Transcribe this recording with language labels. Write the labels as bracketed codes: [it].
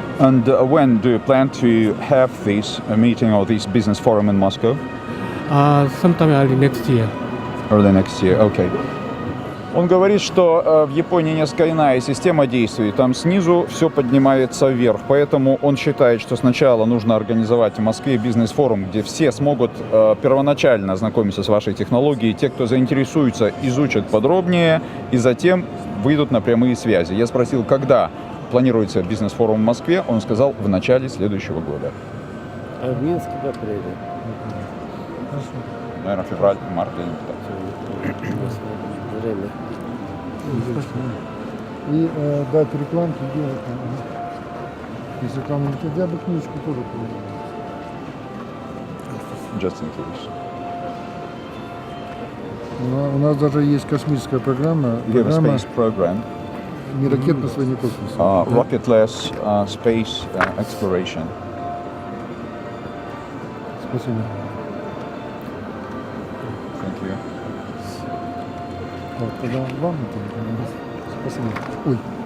[en] And when do you plan to have this meeting or this business forum in Moscow? Sometime early next year. Early next year, okay. [ru] Он говорит, что в Японии несколько иная система действий. Там снизу все поднимается вверх. Поэтому он считает, что сначала нужно организовать в Москве бизнес-форум, где все смогут первоначально ознакомиться с вашей технологией. Те, кто заинтересуется, изучат подробнее и затем выйдут на прямые связи. Я спросил, когда планируется бизнес-форум в Москве. Он сказал, в начале следующего года. А в Минске в апреле. Наверное, февраль, март или Время. И дать рекламки делать. Если рекламу не я бы книжку тоже продал. [en] Just in case. [ru] У нас даже есть космическая программа. [en] You have a space program. [ru] Не ракетно-освоение космоса. [en] Rocketless space exploration. [ru] Спасибо. [en] Thank you. [ru] Вот, тогда вам это. Спасибо. Ой.